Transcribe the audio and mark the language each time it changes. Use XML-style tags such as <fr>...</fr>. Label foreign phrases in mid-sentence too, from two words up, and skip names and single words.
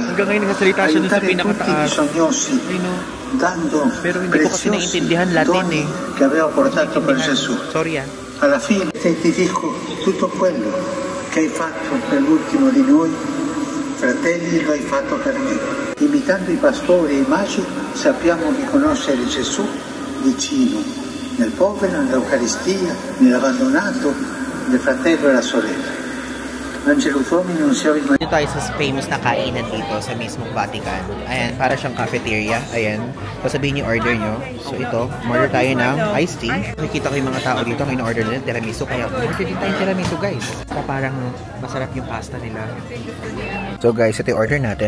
<tl>Hanggang ngayon nagsasalita siya dun sa pinakataas. Pero hindi ko kasi naiintindihan Latin eh. Sorry ah.</tl> <it>Alla fine ti dico tutto quello che hai fatto per l'ultimo di noi, fratelli, lo hai fatto per me. Imitando i pastori e i magi sappiamo riconoscere Gesù vicino, nel povero, nell'Eucaristia, nell'abbandonato, nel fratello e la sorella. Angelo Tommy non si</it> <tl>Dito tayo sa famous na kainan dito sa mismong Vatican. Ayan, para siyang cafeteria. Ayan. Sasabihin yung order nyo. So ito, order tayo ng iced tea. Nakikita ko yung mga tao dito ngayon order nila tiramisu. Kaya order din tayo tiramisu guys. Parang masarap yung pasta nila.</tl> <en>So guys,</en> <tl>ito yung order natin.</tl>